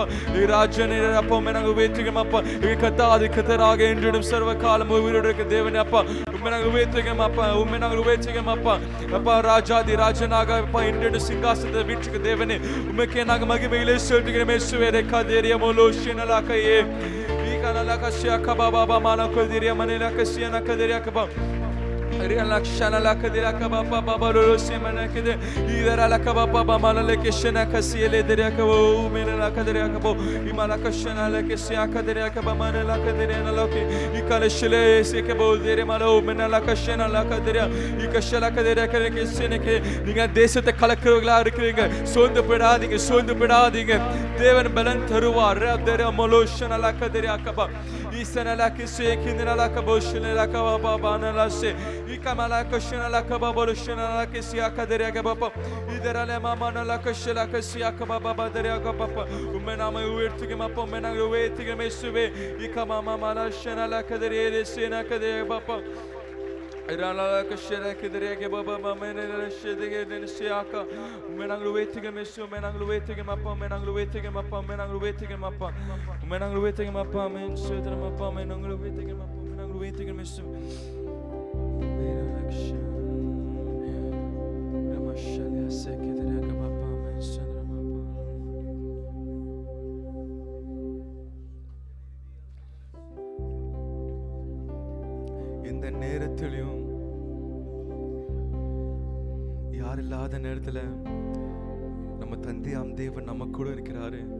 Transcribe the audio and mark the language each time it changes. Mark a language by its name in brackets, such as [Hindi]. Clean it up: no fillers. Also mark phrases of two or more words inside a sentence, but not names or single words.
[Tamil] ராஜனே அப்பா நாங்கள் உயர்த்துகிறோம் அப்பா. கத்தாதி கத்தராக என்றும் சர்வ காலம் உயிரோடு இருக்க தேவனே அப்பா, நாங்கள் உயர்த்துகிறோம் அப்பா, நாங்கள் உயர்த்துகிறோம் அப்பா. அப்பா ராஜாதி ராஜனாக அப்பா என்றும் சிங்காசனத்தை வீட்டுக்கு தேவனே உமக்கே நாங்கள் மகிமையிலே சொல்லுகிறோம். இயேசுவே கதரிய மோலுஷனலாக்கையே இகனலா கசியாக்க பாபா மனா கதரி மனலா கசியானா கதரியாக்க பாபா Rialakshana la kadira kaba baba baro semana kede idara la kaba baba malale keshana kasile dere kabo mena la kadira kabo imala kashana la kesya kadira kaba mana la kadira na loke ikale shile se kabo dere malo mena la kashana la kadira ikashala kadira kare kesene ke நீங்க தேசத்தை கலக்குறவங்களா இருக்கீங்க, சோர்ந்து விடாதீங்க. தேவன் பலன் தருவார். ரதர மலோஷன la kadira kaba isana la kesye kinna la kabo shile la kaba baba na la se ikamala kashana la kaba boloshana la kesya kadira kaba idara la mama na la kashela kesya kaba baba dere kaba umena ma uertige ma pomena uertige mesuve ikama mama la shana la kadire sena kadire baba irala la kashela kadire ke baba mama ne la shedege ne siaka umena uertige mesu umena uertige ma pomena uertige ma pomena uertige ma pa umena uertige ma pa men sedra ma pa men uertige ma pomena uertige mesu இந்த நேரத்திலும் யார் இல்லாத நேரத்துல நம்ம தந்தையாம் தேவன் நம்ம கூட இருக்கிறாரு.